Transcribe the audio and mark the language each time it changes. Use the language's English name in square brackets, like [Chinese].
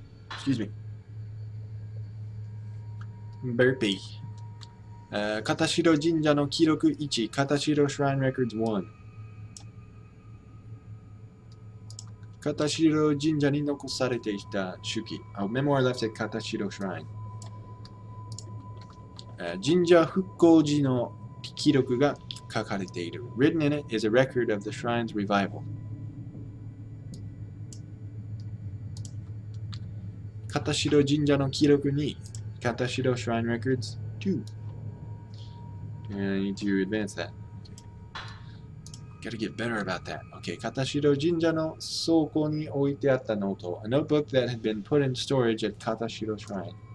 [English] Excuse me. Burpee. [Japanese] 片白神社の記録1、片白 [English] Shrine Records 1。 [Japanese] 片白神社に残されていた手記 [English] A memoir left at Katashiro Shrine. [Japanese] 神社復興時の記録が書かれている [English] Written in it is a record of the shrine's revival. [Japanese] 片白神社の記録2 [English] Katashiro Shrine Records 2. And I need to advance that. Gotta get better about that. Okay, [Japanese] 片白神社の倉庫に置いてあったノート [English] A notebook that had been put in storage at Katashiro Shrine.